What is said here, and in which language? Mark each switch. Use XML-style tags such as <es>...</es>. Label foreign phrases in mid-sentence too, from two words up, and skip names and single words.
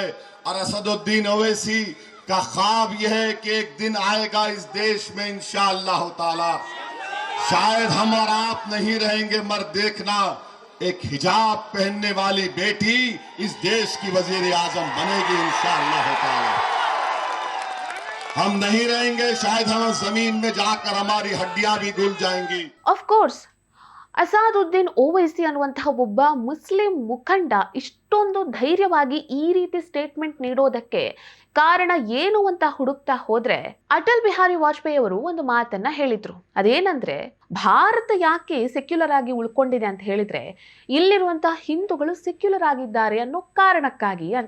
<hi>और असदुद्दीन ओवैसी का ख्वाब यह है कि एक दिन आएगा इस देश में</hi> <ar>إن شاء الله تعالى,</ar> <hi>शायद हम और आप नहीं रहेंगे मगर देखना, एक हिजाब पहनने वाली बेटी इस देश की वजीर आजम बनेगी</hi> <ar>إن شاء الله تعالى.</ar> <hi>हम नहीं रहेंगे, शायद हम जमीन में जाकर हमारी हड्डियां भी घुल जाएंगी.</hi> <en>of course,</en> <kn>ಅಸಾದುದ್ದೀನ್ ಓವೈಸಿ ಅನ್ನುವಂತಹ ಒಬ್ಬ ಮುಸ್ಲಿಂ ಮುಖಂಡ ಇಷ್ಟೊಂದು ಧೈರ್ಯವಾಗಿ ಈ ರೀತಿ ಸ್ಟೇಟ್ಮೆಂಟ್ ನೀಡೋದಕ್ಕೆ ಕಾರಣ ಏನು ಅಂತ ಹುಡುಕ್ತಾ ಹೋದ್ರೆ, ಅಟಲ್ ಬಿಹಾರಿ ವಾಜಪೇಯಿ ಅವರು ಒಂದು ಮಾತನ್ನ ಹೇಳಿದ್ರು. ಅದೇನಂದ್ರೆ, ಭಾರತ ಯಾಕೆ ಸೆಕ್ಯುಲರ್ ಆಗಿ ಉಳ್ಕೊಂಡಿದೆ ಅಂತ ಹೇಳಿದ್ರೆ, ಇಲ್ಲಿರುವಂತಹ ಹಿಂದೂಗಳು ಸೆಕ್ಯುಲರ್ ಆಗಿದ್ದಾರೆ ಅನ್ನೋ ಕಾರಣಕ್ಕಾಗಿ ಅಂತ.</kn>